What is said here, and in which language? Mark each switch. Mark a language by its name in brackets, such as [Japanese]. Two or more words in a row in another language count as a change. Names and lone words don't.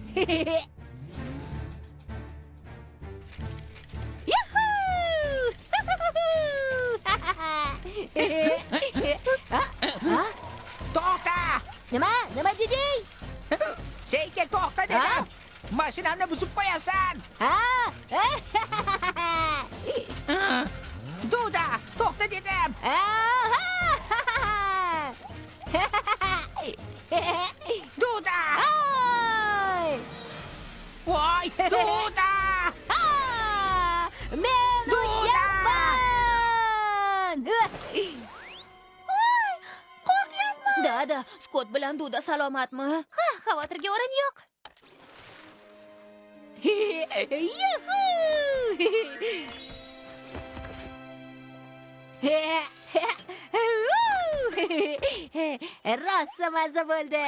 [Uzbek] To'xta! Nima deding? Senga to'xta dedim. Mashinamni buzib qo'yasan. Duda, to'xta dedim. Duda! Voy, Duda! Men uchaman! Dada, Scott bilan Duda salomatmi? Ha, xavotirga o'rin yo'q. Rosa maza bo'ldi.